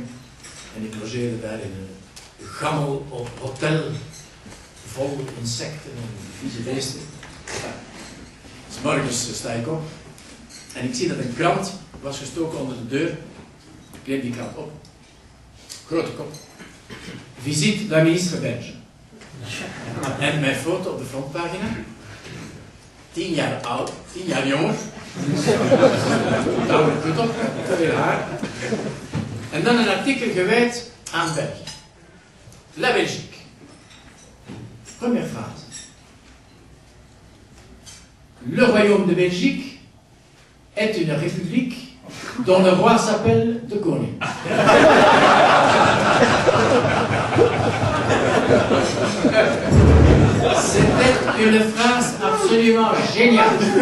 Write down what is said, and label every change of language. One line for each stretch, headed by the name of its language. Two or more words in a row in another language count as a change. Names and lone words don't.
Dutch: En ik logeerde daar in een gammel hotel, vol insecten en vieze beesten. Ja. 'S morgens sta ik op en ik zie dat een krant was gestoken onder de deur. Ik neem die krant op. Grote kop.
French: Visite de la ministre Belge.
Dutch: En mijn foto op de frontpagina. 10 jaar oud, 10 jaar jonger. Tamelijk goed op, te veel haar. En dan een artikel gewijd aan België.
French: La Belgique. Première phrase. Le royaume de Belgique est une république dont le roi s'appelle de Koning. C'était une phrase absolument géniale.